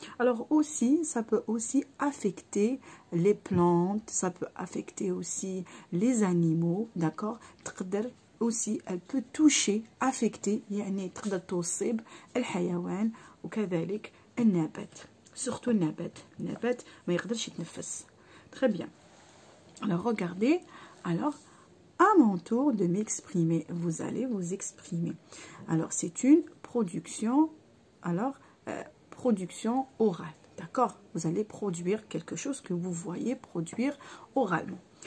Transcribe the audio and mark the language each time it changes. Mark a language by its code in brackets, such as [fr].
[fr] Alors aussi, ça peut aussi affecter les plantes, ça peut affecter aussi les animaux, d'accord? [ar] تقدر [fr] aussi, elle peut toucher, affecter, [ar] يعني تقدر تصيب الحيوان وكذلك النبات. Surtout النبات ما يقدرش يتنفس. [fr] Très bien. Alors regardez, alors à mon tour de m'exprimer, vous allez vous exprimer. Alors c'est une production, alors production orale, d'accord? Vous allez produire quelque chose que vous voyez produire oralement.